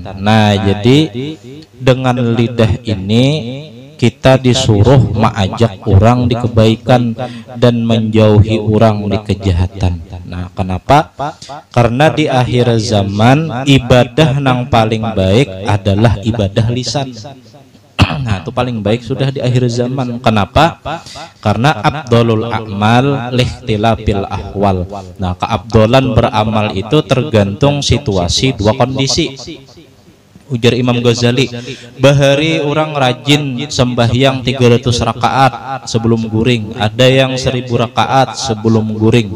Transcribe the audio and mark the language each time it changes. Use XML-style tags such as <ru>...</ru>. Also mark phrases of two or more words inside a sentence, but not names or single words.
<id>Nah, jadi dengan lidah ini kita disuruh mengajak orang di kebaikan dan menjauhi orang di kejahatan. Nah, kenapa? Karena di akhir zaman ibadah yang paling baik adalah ibadah lisan. Nah, itu paling baik sudah di akhir zaman. Kenapa? Karena</id> <ar>أفضل الأعمال باختلاف الأحوال.</ar> <id>Nah, keabdolan beramal itu tergantung situasi dua kondisi.</id> <bjn>Ujar Imam Ghazali, bahari orang rajin sembahyang 300 rakaat sebelum guring, ada yang 1000 rakaat sebelum guring.</bjn>